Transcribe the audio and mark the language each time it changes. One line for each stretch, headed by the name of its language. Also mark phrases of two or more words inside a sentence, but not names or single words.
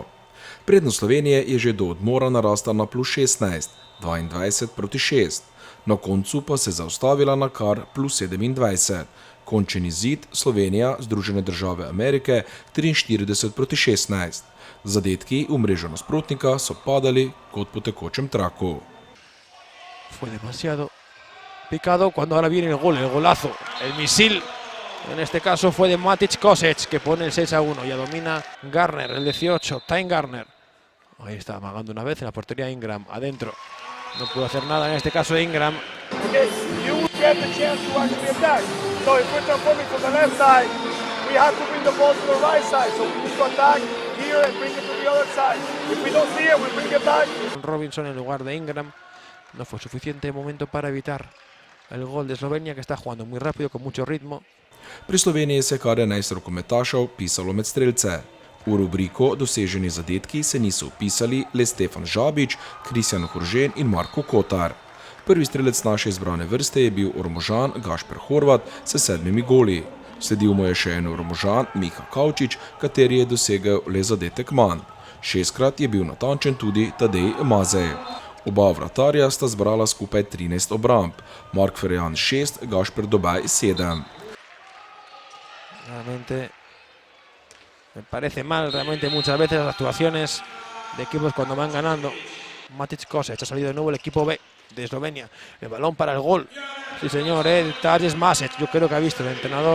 Slovenian: Prednost Slovenije je že do odmora narasla na +16, 22-6. Na koncu pa se zaustavila na kar +27. Končni izid Slovenija, Združene države Amerike 43-16. Zadetki v mrežo nasprotnika so padali kot po tekočem traku.
Spanish: Fue demasiado picado cuando ahora viene el gol, el golazo, el misil. En este caso fue de Matic Kosec, que pone el 6-1. Ya domina Garner, el 18, Time Garner. Ahí está, amagando una vez en la portería Ingram, adentro. No pudo hacer nada en este caso Ingram.
English: Okay, you get the chance to actually attack. So if we're transforming from the left side, we have to bring the ball to the right side. So we need to attack here and bring it to the other side. If we don't see it, we bring it back.
Spanish: Robinson en lugar de Ingram. No fue suficiente momento para evitar el gol de Eslovenia, que está jugando muy rápido, con mucho ritmo.
Slovenian: Pri Sloveniji se je kar 11 rokometašev pisalo med strelce. V rubriko doseženi zadetki se niso vpisali le Stefan Žabič, Kristjan Horžen in Marko Kotar. Prvi strelec naše izbrane vrste je bil Ormožan Gašper Horvat s 7 goli. Sledil mu je še en Ormožan Miha Kavčič, kateri je dosegel le zadetek manj. 6-krat je bil natančen tudi Tadej Mazej. Oba vratarja sta zbrala skupaj 13 obramb, Mark Ferjan 6, Gašper Dobaj 7.
Spanish: Realmente me parece mal, realmente muchas veces las actuaciones de equipos cuando van ganando. Matic Kosec ha salido de nuevo el equipo B de Eslovenia. El balón para el gol. Sí señor, Tajes Masic, yo creo que ha visto el entrenador.